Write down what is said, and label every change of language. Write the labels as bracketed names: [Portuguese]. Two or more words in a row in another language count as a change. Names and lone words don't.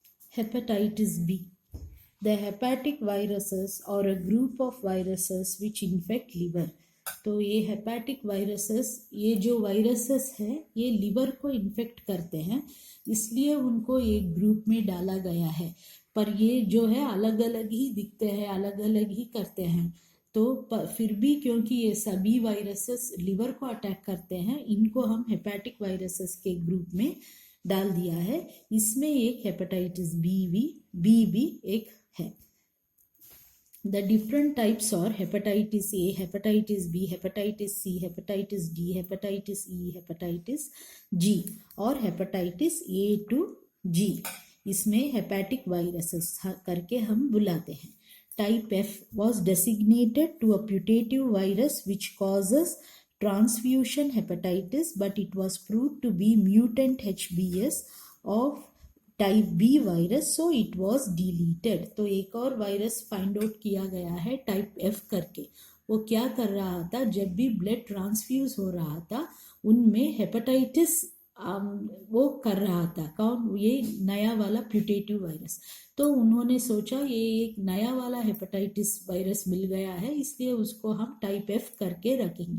[English] Hepatitis B. The hepatic viruses are a group of viruses which infect liver. [Hindi] तो ये [English] hepatic viruses, [Hindi] ये जो वायरसेस है ये लिवर को इन्फेक्ट करते हैं, इसलिए उनको एक ग्रुप में डाला गया है। पर ये जो है अलग अलग ही दिखते हैं, अलग अलग ही करते हैं। तो फिर भी क्योंकि ये सभी वायरसेस लिवर को अटैक करते हैं, इनको हम [English] hepatic viruses [Hindi] के ग्रुप में डाल दिया है। इसमें एक हेपेटाइटिस बी भी एक है। [English] The different types are hepatitis A, hepatitis B, hepatitis C, hepatitis D, hepatitis E, hepatitis G और hepatitis A to G। [Hindi] इसमें [English] hepatic viruses [Hindi] करके हम बुलाते हैं। [English] Type F was designated to a putative virus which causes transfusion hepatitis, but it was proved to be mutant HBs of type B virus, so it was deleted. [Hindi] तो एक और वायरस [English] find out [Hindi] किया गया है [English] type F [Hindi] करके। वो क्या कर रहा था, जब भी [English] blood transfuse [Hindi] हो रहा था उनमें हेपेटाइटिस वो कर रहा था। कौन? ये नया वाला [English] putative virus. [Hindi] तो उन्होंने सोचा ये एक नया वाला [English] hepatitis virus [Hindi] मिल गया है, इसलिए उसको हम [English] type F [Hindi] करके रखेंगे।